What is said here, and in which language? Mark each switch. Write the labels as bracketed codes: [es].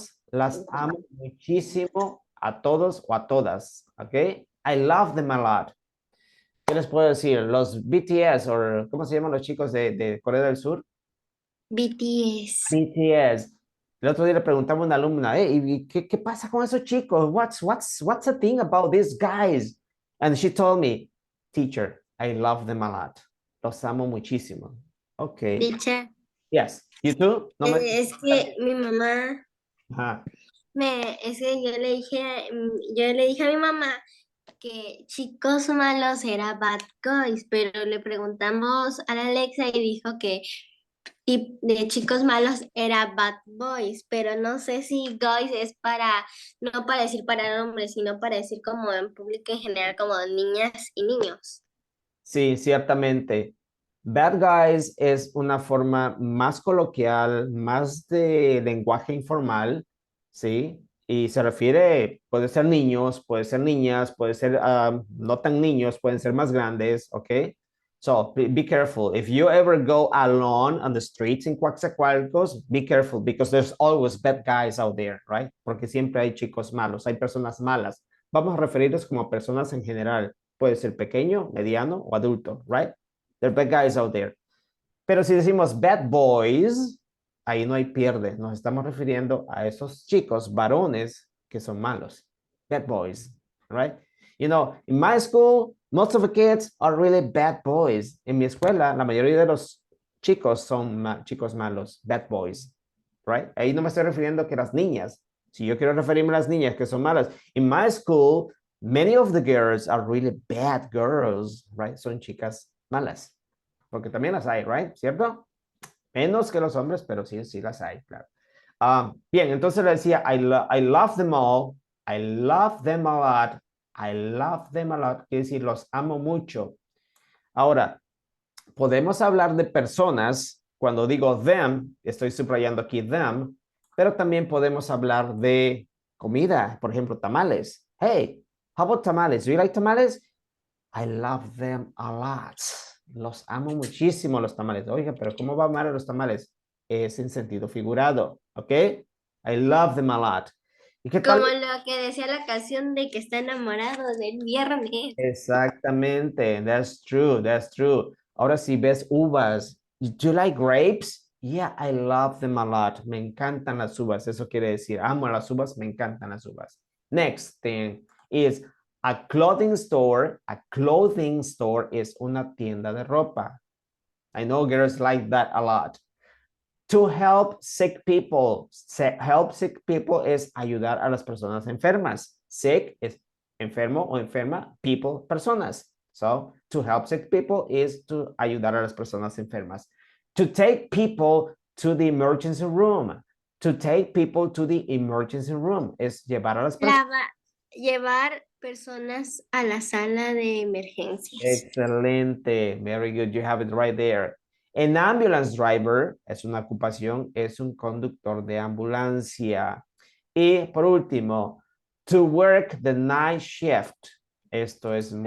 [es] Las amo muchísimo a todos o a todas. [en] Ok, I love them a lot. [es] ¿Qué les puedo decir? Los BTS, o ¿cómo se llaman los chicos de Corea del Sur? BTS. BTS. El otro día le preguntaba a una alumna, ¿y qué pasa con esos chicos? [en] What's the thing about these guys? And she told me, teacher, I love them a lot. [es] Los amo muchísimo. Okay. [en] Teacher, Yes. You too? [es] No me... es que mi mamá, Ajá. es que yo le dije a mi mamá que chicos malos era bad guys, pero le preguntamos a la Alexa y dijo que de chicos malos era bad boys, pero no sé si guys es no para decir para hombres, sino para decir como en público en general, como niñas y niños. Sí, ciertamente. Bad guys es una forma más coloquial, más de lenguaje informal, ¿sí? Y se refiere, puede ser niños, puede ser niñas, puede ser no tan niños, pueden ser más grandes, ¿ok? [en] So, be careful. If you ever go alone on the streets in Coatzacoalcos, be careful because there's always bad guys out there, right? [es] Porque siempre hay chicos malos, hay personas malas. Vamos a referirnos como personas en general. Puede ser pequeño, mediano o adulto, right? [en] There are bad guys out there. [es] Pero si decimos bad boys, ahí no hay pierde. Nos estamos refiriendo a esos chicos, varones, que son malos. [en] Bad boys, right? You know, in my school, most of the kids are really bad boys. [es] En mi escuela, la mayoría de los chicos son chicos malos, [en] bad boys, right? [es] Ahí no me estoy refiriendo que las niñas. Si yo quiero referirme a las niñas que son malas, [en] in my school, many of the girls are really bad girls, right? [es] Son chicas malas. Porque también las hay, right? ¿Cierto? Menos que los hombres, pero sí, sí las hay, claro. Bien, entonces le decía, [en] I love them all. I love them a lot. I love them a lot. [es] Quiere decir, los amo mucho. Ahora, podemos hablar de personas. Cuando digo them, estoy subrayando aquí them, pero también podemos hablar de comida. Por ejemplo, [en] tamales. Hey, how about tamales? Do you like tamales? I love them a lot. [es] Los amo muchísimo los tamales. Oiga, pero ¿cómo va a amar a los tamales? Es en sentido figurado, ¿ok? [en] I love them a lot. [es] ¿Y qué tal? Como lo que decía la canción de que está enamorado del viernes. [en] Exactamente, that's true, that's true. [es] Ahora si ves uvas, [en] do you like grapes? Yeah, I love them a lot. [es] Me encantan las uvas, eso quiere decir, amo las uvas, me encantan las uvas. [en] Next thing is a clothing store. [es] A clothing store es una tienda de ropa. [en] I know girls like that a lot. To help sick people. [es] Help sick people es ayudar a las personas enfermas. Sick es enfermo o enferma. People, personas. [en] So, to help sick people is to [es] ayudar a las personas enfermas. [en] To take people to the emergency room. To take people to the emergency room [es] es llevar a las personas. Llevar personas a la sala de emergencias. [en] Excelente. Very good. You have it right there. [es] An ambulance driver es una ocupación, es un conductor de ambulancia. Y por último, [en] to work the night shift. [es] Esto es muy...